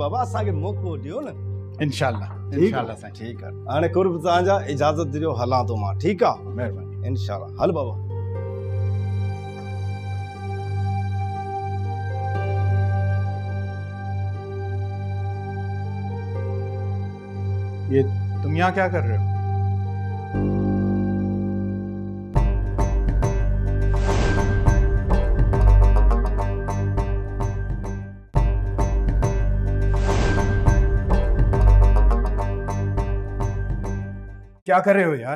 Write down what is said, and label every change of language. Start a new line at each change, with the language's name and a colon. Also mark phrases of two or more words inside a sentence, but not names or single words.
Sindhi: बाबा असांखे मौक़ो ॾियो न। इंशाल्लाह इंशाल्लाह साईं।
Urdu: ٹھیک ہے,
Sindhi: हाणे कुर्ब तव्हांजा, इजाज़त ॾियो, हलां थो मां। ठीक आहे, महिरबानी। इंशाल्लाह, हल बाबा।
Urdu: یہ تم یہاں کیا کر رہے ہو? کیا کر رہے ہو یار?